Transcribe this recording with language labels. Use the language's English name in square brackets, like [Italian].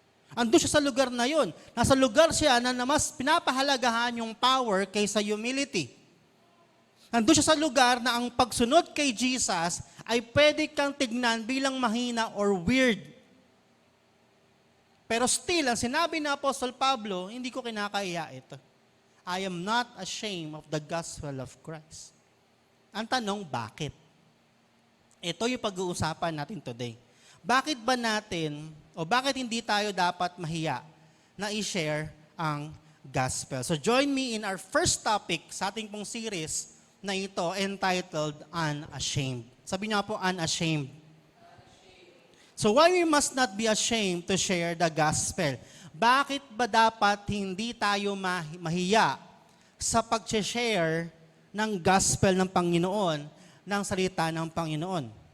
[Filipino] Andun siya sa lugar na yon. Nasa lugar siya na mas pinapahalagahan yung power kaysa humility. Andun siya sa lugar na ang pagsunod kay Jesus ay pwede kang tignan bilang mahina or weird. Pero still, ang sinabi ni Apostol Pablo, hindi ko kinakaiya ito. [English] I am not ashamed of the gospel of Christ. [Filipino] Ang tanong, bakit? Ito yung pag-uusapan natin today. Bakit ba natin, o bakit hindi tayo dapat mahiya na i-share ang gospel? [English] So join me in our first topic [Filipino] sa ating pong [English] series na ito entitled Unashamed. [Filipino] Sabi niyo po, Unashamed. [English] So why we must not be ashamed to share the gospel? [Filipino] Bakit ba dapat hindi tayo mahiya sa pag-share ng gospel ng Panginoon, ng salita ng Panginoon?